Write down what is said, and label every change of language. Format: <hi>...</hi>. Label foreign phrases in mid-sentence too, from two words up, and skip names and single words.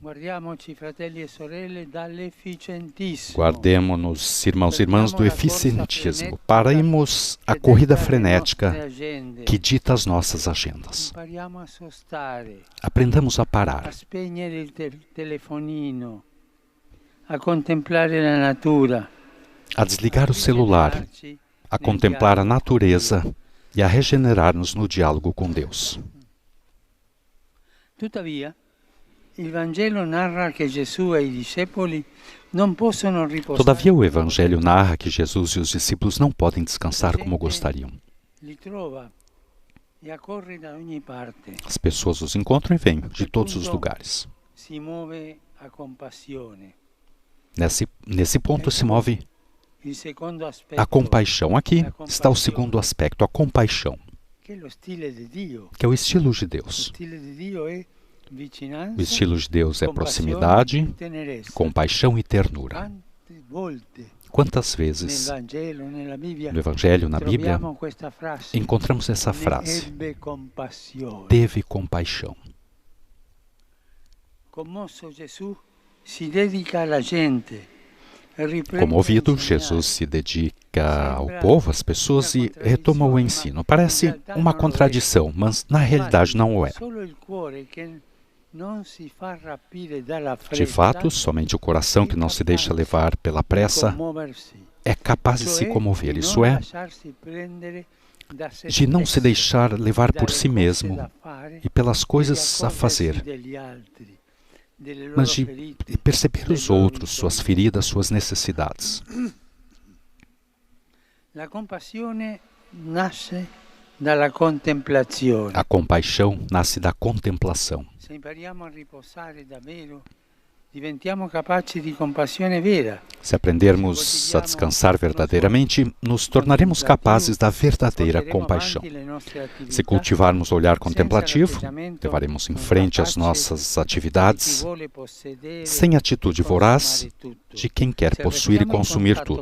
<pt>Guardemo-nos, irmãos e irmãs, do eficientismo. Paremos a corrida frenética que dita as nossas agendas. Aprendamos a parar,</pt> <it>a contemplare la natura,</it> <pt>a desligar o celular, a contemplar a natureza e a regenerar-nos no diálogo com Deus.</pt> <it>Tuttavia, il Vangelo narra che Gesù e i discepoli non possono riposare.</it> <pt>Todavia, o Evangelho narra que Jesus e os discípulos não podem descansar como gostariam.</pt> <it>Li trova e accorre da ogni parte.</it> <pt>As pessoas os encontram e vêm de todos os lugares.</pt> <it>Si muove a compassione.</it> <pt>Nesse ponto se move</pt> <it>Il secondo aspetto,</it> <pt>a compaixão. Aqui está o segundo aspecto, a compaixão,</pt> <it>che è lo stile di Dio.</it> <pt>que é o estilo de</pt> <it>Lo</it> <pt>Deus.</pt> <it>stile di Dio è vicinanza,</it> <pt>O estilo de Deus é</pt> <it>compassione</it> <pt>proximidade,</pt> <it>e tenerezza.</it> <pt>compaixão e ternura.</pt> <it>Quante volte</it> <pt>Quantas</pt> <it>nel</it> <pt>vezes</pt> <it>Vangelo, nella Bibbia,</it> <pt>no Evangelho, na Bíblia,</pt> <it>troviamo questa frase,</it> <pt>encontramos essa</pt> <it>ne</it> <pt>frase:</pt> <it>ebbe compassione.</it> <pt>teve compaixão.</pt> <it>Commosso Gesù si dedica alla gente.</it> <pt>Comovido, Jesus se dedica ao povo, às pessoas, e retoma o ensino. Parece uma contradição, mas na realidade não o é. De fato, somente o coração que não se deixa levar pela pressa é capaz de se comover, isso é, de não se deixar levar por si mesmo e pelas coisas a fazer, mas de perceber os outros, suas feridas, suas necessidades.</pt> <it>La compassione nasce dalla contemplazione.</it> <pt>A compaixão nasce da contemplação.</pt> <it>Se impariamo a riposare davvero, diventiamo capaci di compassione vera.</it> <pt>Se aprendermos a descansar verdadeiramente, nos tornaremos capazes da verdadeira compaixão. Se cultivarmos o olhar contemplativo, levaremos em frente as nossas atividades sem atitude voraz de quem quer possuir e consumir tudo.</pt>